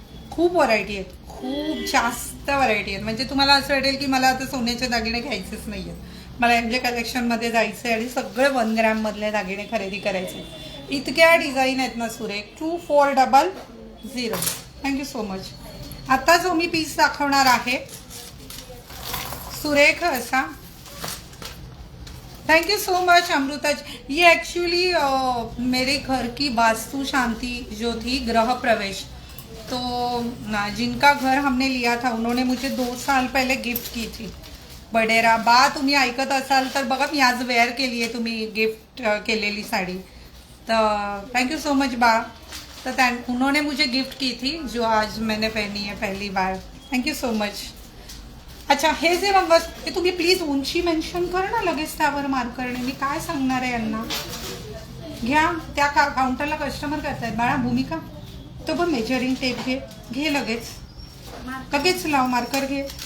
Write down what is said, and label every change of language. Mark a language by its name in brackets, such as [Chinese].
[Marathi] खूप व्हरायटी आहेत, खूप जास्त व्हरायटी आहेत. म्हणजे तुम्हाला असं वाटेल की मला आता सोन्याचे दागिने घ्यायचेच नाही आहेत, मला एम जे कलेक्शनमध्ये जायचं आहे आणि सगळे 1 ग्रॅममधले दागिने खरेदी करायचे. इतक्या डिझाईन आहेत ना सुरेख. [English] 2400. Thank you so much. [Marathi] आता जो मी पीस दाखवणार आहे सुरेख असा. [English] Thank you so much Amrita ji. [Hindi] ये एक्चुअली मेरे घर की वास्तु शांति जो थी, गृह प्रवेश, तो जिनका घर हमने लिया था उन्होंने मुझे 2 साल पहले गिफ्ट की थी. [Marathi] बडेरा बा, तुम्ही ऐकत असाल तर बघा, मी आज वेअर केली आहे तुम्ही गिफ्ट केलेली साड़ी. [English] तो thank you so much बा. [Hindi] तो उन्होंने मुझे गिफ्ट की थी जो आज मैंने पहनी है पहली बार. [English] Thank you so much. [Marathi] अच्छा, हे जे मग ते तुम्ही प्लीज उंची मेन्शन कर ना लगेच त्यावर मार्करने. मी काय सांगणार आहे यांना. घ्या, त्या काउंटरला कस्टमर करतायत बाळा. भूमिका तो पण मेजरिंग टेप घे लगेच लाव. मार्कर घे.